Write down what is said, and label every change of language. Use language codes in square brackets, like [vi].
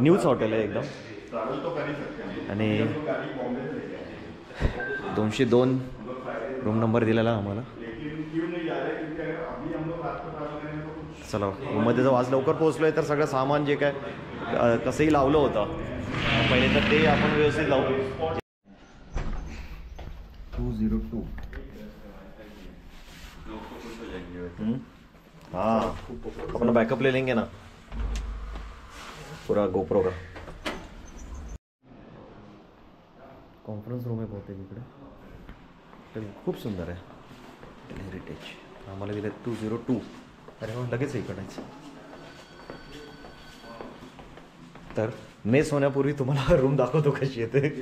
[mr] न्यूच hotel आहे एकदम आणि 202 रूम नंबर दिलेला आम्हाला. चला रूममध्ये जर आज लवकर पोहोचलो आहे तर सगळं सामान जे काय कसंही लावलं होतं पहिले तर ते आपण व्यवस्थित लावू. [hi] 202 हाँ अपना बैकअप ले लेंगे ना पूरा गोप्रो का. [mr] कॉन्फरन्स रूम आहे बहुतेक इकडे. तर खूप सुंदर आहे. हेरिटेज आम्हाला दिलं 202. अरे मग लगेच इकडायचं. तर मेस होण्यापूर्वी तुम्हाला रूम दाखवतो कशी येते.